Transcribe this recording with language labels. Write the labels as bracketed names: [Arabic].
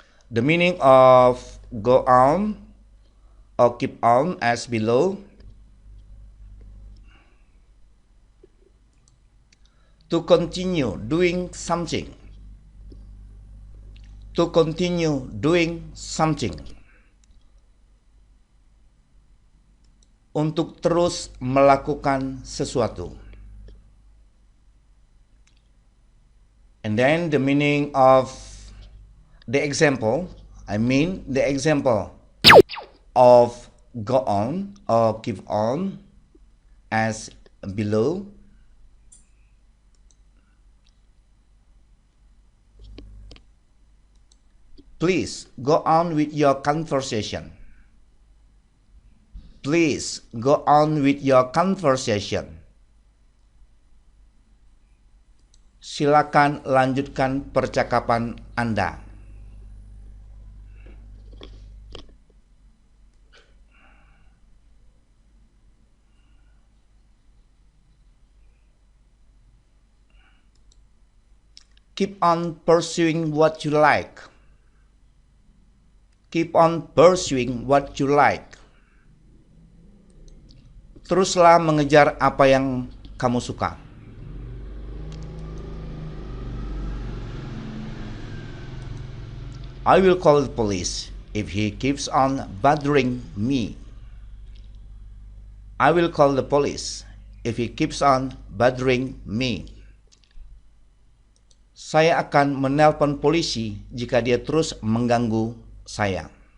[English] The meaning of go on or keep on as below. To continue doing something. To continue doing something. [Indonesian] Untuk terus melakukan sesuatu. [English] And then the meaning of the example, the example of go on or keep on as below. Please go on with your conversation. Please go on with your conversation. [Indonesian] Silakan lanjutkan percakapan Anda. [English] Keep on pursuing what you like. Keep on pursuing what you like. [Indonesian] Teruslah mengejar apa yang kamu suka. [English] I will call the police if he keeps on bothering me. I will call the police if he keeps on bothering me. [Indonesian] Saya akan menelpon polisi jika dia terus mengganggu saya.